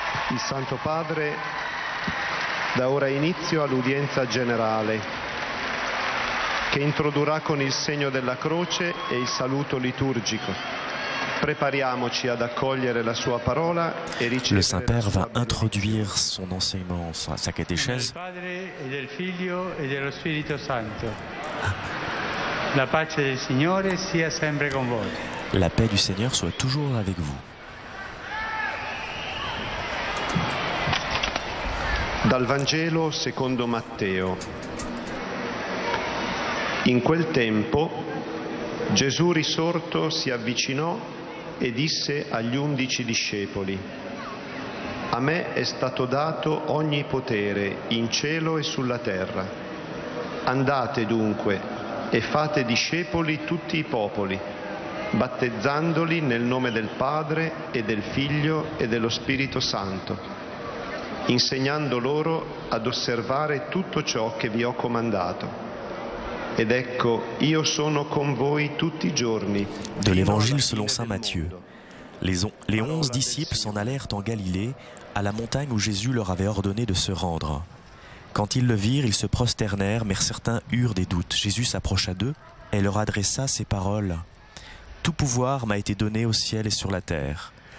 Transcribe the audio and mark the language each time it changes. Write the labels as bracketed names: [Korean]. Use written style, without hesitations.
[Italian] Il Santo Padre dà ora inizio all'udienza generale, che introdurrà con il segno della croce e il saluto liturgico. Prépariamoci ad accogliere la sua parola et ricevere. [French] Le Saint-Père va introduire son enseignement, sa catéchèse. [Italian] La pace del Signore sia sempre con voi. [French] La paix du Seigneur soit toujours avec vous. [Italian] Dal Vangelo secondo Matteo. In quel tempo Gesù risorto si avvicinò e disse agli 11 discepoli: A me è stato dato ogni potere in cielo e sulla terra. Andate dunque e fate discepoli tutti i popoli, battezzandoli nel nome del Padre e del Figlio e dello Spirito Santo, insegnando loro ad osservare tutto ciò che vi ho comandato. Ed ecco, io sono con voi tutti i giorni. [French] De l'Évangile selon saint Matthieu. Les 11 disciples s'en allèrent en Galilée, à la montagne où Jésus leur avait ordonné de se rendre. Quand ils le virent, ils se prosternèrent, mais certains eurent des doutes. Jésus s'approcha d'eux et leur adressa ces paroles. « Tout pouvoir m'a été donné au ciel et sur la terre.